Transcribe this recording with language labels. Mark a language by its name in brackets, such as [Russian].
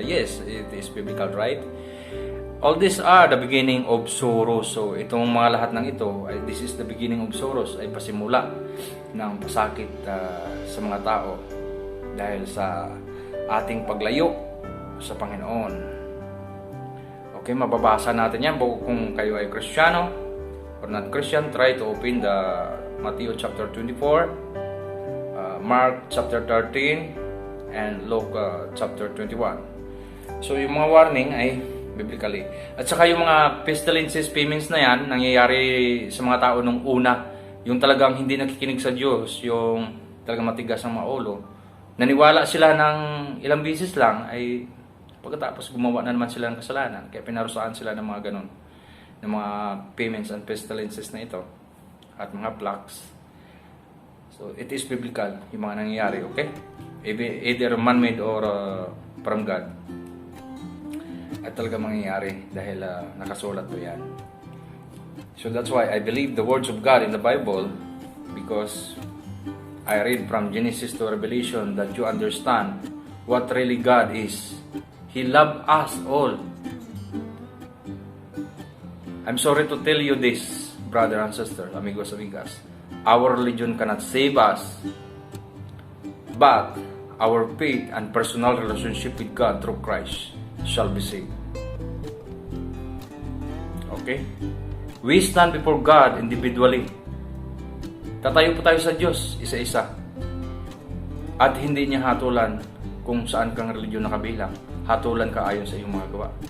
[English] Yes, it is biblical, right? All these are the beginning of sorrows. [Filipino] So, itong mga lahat ng ito, [English] this is the beginning of sorrows, [Filipino] ay pasimula ng pasakit sa mga tao dahil sa ating paglayo sa Panginoon. Okay, mababasa natin yan kung kayo ay Kristiyano [English] or not Christian. Try to open the Matthew chapter 24, Mark chapter 13, and Luke chapter 21. [Filipino] So yung mga warning ay biblically. At saka yung mga pestilences, famines na yan, nangyayari sa mga tao nung una, yung talagang hindi nakikinig sa Diyos, yung talagang matigas ang mga ulo. Naniwala sila ng ilang beses lang, ay pagkatapos gumawa na naman sila ng kasalanan. Kaya pinarusahan sila ng mga ganun, ng mga [English] famines and pestilences [Filipino] na ito, at mga plagues. [English] So, it is biblical, [Filipino] yung mga nangyayari, [English] okay? Either man-made or from God. [Filipino] At talaga mangyayari dahil nakasulat to yan. [English] So, that's why I believe the words of God in the Bible, because I read from Genesis to Revelation that you understand what really God is. He loved us all. I'm sorry to tell you this, brother and sister, [Spanish] amigos, amigas. [English] Our religion cannot save us, but our faith and personal relationship with God through Christ shall be saved. Okay? We stand before God individually. [Filipino] Tatayo po tayo sa Diyos, isa-isa. At hindi niya hatulan kung saan kang religiyon nakabilang. Hatulan ka ayon sa iyong mga gawa.